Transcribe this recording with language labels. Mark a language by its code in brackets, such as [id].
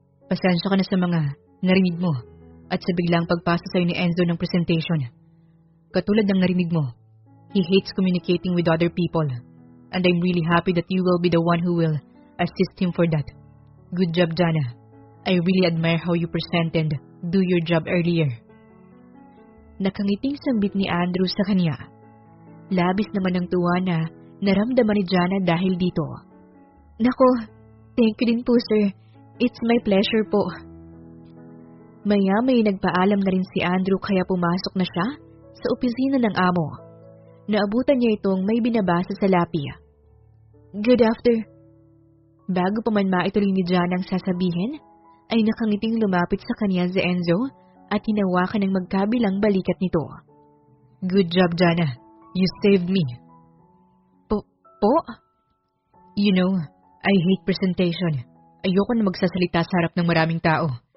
[tl] Pasensya ka na sa mga narinig mo at sa biglang pagpasa sa'yo ni Enzo ng presentation. Katulad ng narinig mo, [en] he hates communicating with other people. And I'm really happy that you will be the one who will assist him for that. Good job, Jana. I really admire how you present and do your job earlier. [tl] Nakangiting sambit ni Andrew sa kanya. Labis naman ang tuwa na naramdaman ni Jana dahil dito. [en] Nako, thank you din po, sir. It's my pleasure po. [tl] Maya-may nagpaalam na rin si Andrew kaya pumasok na siya sa opisina ng amo. Naabutan niya itong may binabasa sa lapi. [en] Good after. [tl] Bago pa man maituloy ni Jana ang sasabihin, ay nakangiting lumapit sa kanya si Enzo at hinawakan ng magkabilang balikat nito. [en] Good job, Jana. You saved me. Po? You know, I hate presentation. [tl] Ayoko na magsasalita sa harap ng maraming tao.